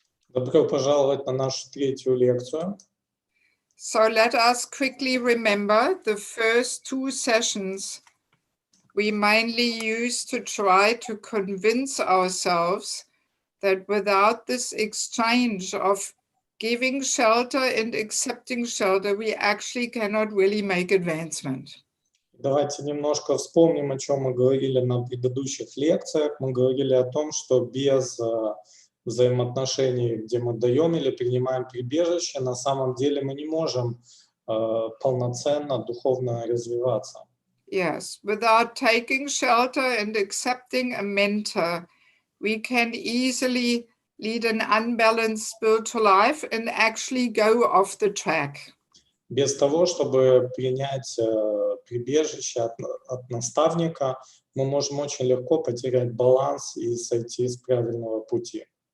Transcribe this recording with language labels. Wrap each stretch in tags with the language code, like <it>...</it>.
<ru>Добро пожаловать на нашу третью лекцию.</ru> <en>So let us quickly remember the first 2 sessions we mainly use to try to convince ourselves that without this exchange of giving shelter and accepting shelter, we actually cannot really make advancement.</en> <ru>Давайте немножко вспомним, о чем мы говорили на предыдущих лекциях. Мы говорили о том, что без взаимоотношений, где мы даем или принимаем прибежище, на самом деле мы не можем полноценно духовно развиваться.</ru> <en>Yes, without taking shelter and accepting a mentor, we can easily lead an unbalanced spiritual life and actually go off the track.</en> <ru>Без того, чтобы принять прибежище от наставника, мы можем очень легко потерять баланс и сойти с правильного пути.</ru>